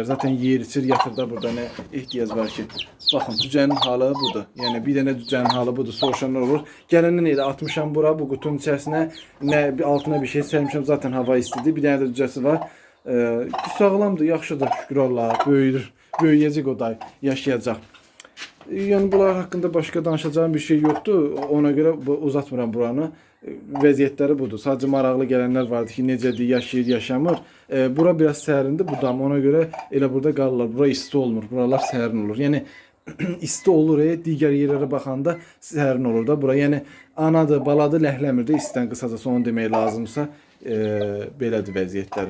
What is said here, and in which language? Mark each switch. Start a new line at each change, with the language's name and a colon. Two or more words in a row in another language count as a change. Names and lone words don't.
Azerbaijani: Zaten yer içir, yatır da burada nə ehtiyac var ki. Baxın, cücənin halı budur. Yəni bir dənə cücənin halı budur. Soruşanlar olur. Gələndən elə atmışam bura bu qutunun içərisinə. Nə altına bir şey sərmişəm. Zaten hava istidir. Bir dənə də cücəsi var. Sağlamdır, yaxşıdır. Şükür Allaha. Böyüdür. Böyüyəcək o da, yaşayacaq.
Turkish: Yani bunlar hakkında başka danışacağım bir şey yoktu.
Azerbaijani: Ona göre uzatmıram buranı. Vəziyyətləri budur. Sadece maraqlı gələnlər vardı ki, necədir, yaşayır, yaşamır. Bura biraz sərindir, bu dam. Ona göre elə burada qalırlar. Bura isti olmur. Buralar sərin olur. Yəni isti olur, digər yerlərə baxanda sərin olur da bura. Yəni anadır, baladır, ləhləmir də istidən qısacası onu demək lazımsa belədir vəziyyətləri.